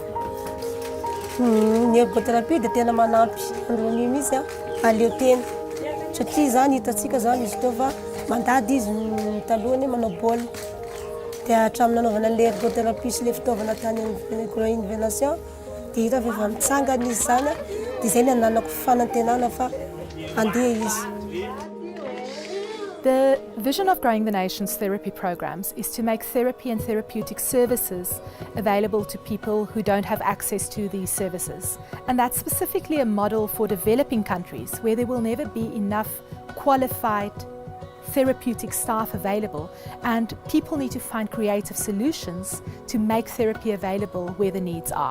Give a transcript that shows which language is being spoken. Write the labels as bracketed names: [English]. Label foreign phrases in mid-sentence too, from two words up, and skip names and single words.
[Malagasy] Ny ergothérapie dia tena manampy androany mihitsy aleo tena satria zany hitantsika zany izy teo fa mandady izy talohany manao baolina dia hatramin'ny nanaovana an'ilay ergothérapie sy ilay fitaovana tany innovation dia hita fa efa mitsangana izy zany dia izay ny ananako fanantenana fa andeha izy. [English] The vision of growing the nation's therapy programs is to make therapy and therapeutic services available to people who don't have access to these services. And that's specifically a model for developing countries where there will never be enough qualified therapeutic staff available, and people need to find creative solutions to make therapy available where the needs are.